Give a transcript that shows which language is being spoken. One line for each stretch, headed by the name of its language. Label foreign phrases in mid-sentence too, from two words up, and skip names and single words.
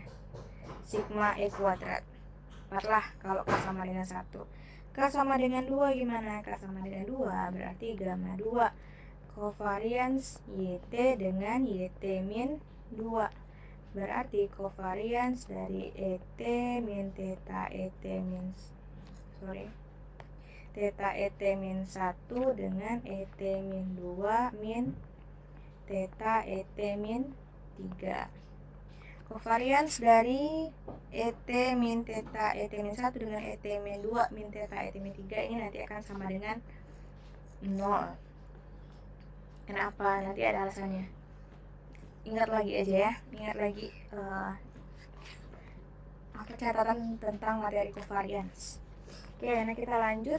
Indonesian: Sigma E kuadrat. Dapatlah kalau K sama dengan 1. K sama dengan 2 gimana? K sama dengan 2 berarti gamma 2. Covariance YT dengan YT min 2. Berarti covariance dari ET min theta ET min theta ET min 1 dengan ET min 2 min theta ET min 3. Covariance dari ET min theta ET min 1 dengan ET min 2 min theta ET min 3 ini nanti akan sama dengan 0. Kenapa? Nanti ada alasannya. Ingat lagi aja ya, ingat lagi catatan tentang materi covariance. Oke, nah kita lanjut.